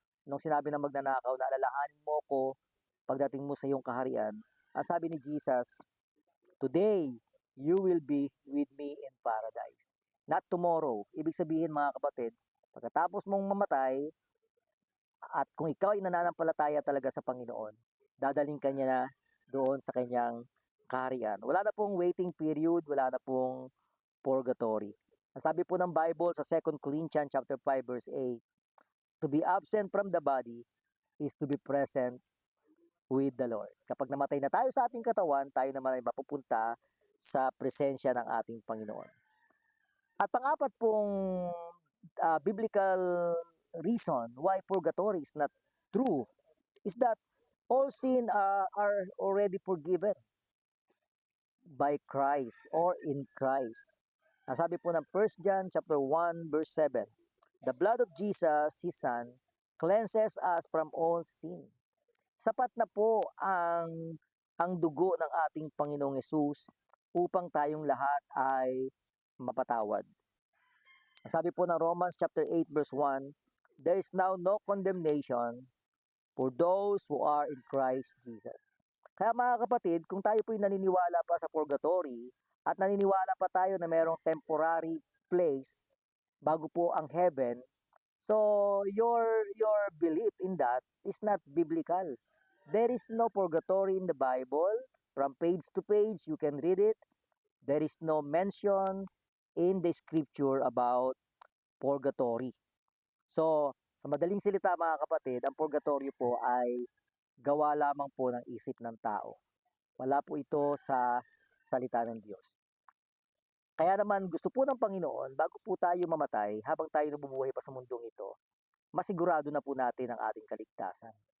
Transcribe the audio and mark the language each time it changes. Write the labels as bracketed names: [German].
[Filipino] Nung sinabi ng magnanakaw na alalahanin mo ko pagdating mo sa iyong kaharian, ang sabi ni Jesus, [English] today you will be with me in paradise. Not tomorrow. [Filipino] Ibig sabihin mga kapatid, pagkatapos mong mamatay, at kung ikaw ay nananampalataya talaga sa Panginoon, dadaling ka niya na doon sa kanyang kaharian. Wala na pong [English] waiting period, [Filipino] wala na pong purgatory. Ang sabi po ng [English] Bible sa 2 Corinthians chapter 5 verse 8, to be absent from the body is to be present with the Lord. [Filipino] Kapag namatay na tayo sa ating katawan, tayo naman ay mapupunta sa presensya ng ating Panginoon. At pang-apat pong [English] biblical reason why purgatory is not true is that all sin are already forgiven by Christ or in Christ. [Filipino] Ang sabi po ng [English] 1 John chapter 1 verse 7, the blood of Jesus, His Son, cleanses us from all sin. [Filipino] Sapat na po ang dugo ng ating Panginoong Yesus upang tayong lahat ay mapatawad. Sabi po ng [English] Romans chapter 8 verse 1, there is now no condemnation for those who are in Christ Jesus. [Filipino] Kaya mga kapatid, kung tayo po'y naniniwala pa sa purgatory at naniniwala pa tayo na mayroong [English] temporary place [Filipino] bago po ang heaven, [English] so your belief in that is not biblical. There is no purgatory in the Bible. From page to page, you can read it. There is no mention in the scripture about purgatory. [Filipino] So, sa madaling salita mga kapatid, ang purgatory po ay gawa lamang po ng isip ng tao. Wala po ito sa salita ng Diyos. Kaya naman gusto po ng Panginoon, bago po tayo mamatay, habang tayo nabubuhay pa sa mundong ito, masigurado na po natin ang ating kaligtasan.